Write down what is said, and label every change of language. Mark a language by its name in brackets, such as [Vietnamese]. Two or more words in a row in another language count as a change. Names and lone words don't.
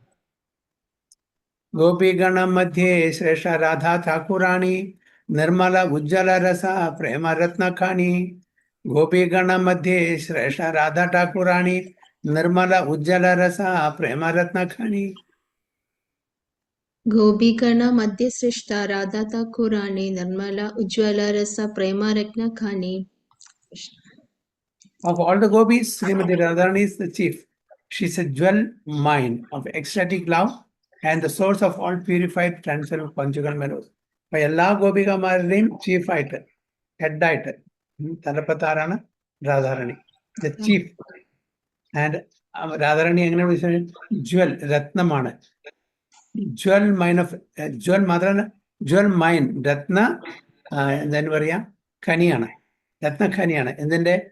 [Bangla] গোপীগণ মধ্যে শ্রেষ্ঠ রাধা ঠাকুরাণী নির্মল উজ্জ্বল রস প্রেম রত্নখনি. গোপীগণ মধ্যে শ্রেষ্ঠ রাধা ঠাকুরাণী নির্মল উজ্জ্বল রস প্রেম রত্নখনি. গোপীগণ মধ্যে শ্রেষ্ঠ রাধা ঠাকুরাণী নির্মল উজ্জ্বল রস প্রেম রত্ন খনি. [English] Of all the gopis, Srimati Radharani is the chief. She is a jewel mine of ecstatic love and the source of all purified transcendental conjugal mellows. [Malayalam] അപ്പൊ എല്ലാ ഗോപികമാരുടെയും ചീഫായിട്ട്, ഹെഡായിട്ട് തലപ്പത്താരാണ് രാധാരണി, [English] the chief. [Malayalam] ആൻഡ് രാധാരണി എങ്ങനെ വിളിച്ചത്? ജ്വൽ, രത്നമാണ്. [English] jewel mine of, [Malayalam] ജ്വൽ മാത്രമല്ല, [English] jewel mine, [Malayalam] രത്ന എന്താ പറയാ, ഖനിയാണ്, രത്നഖനിയാണ്.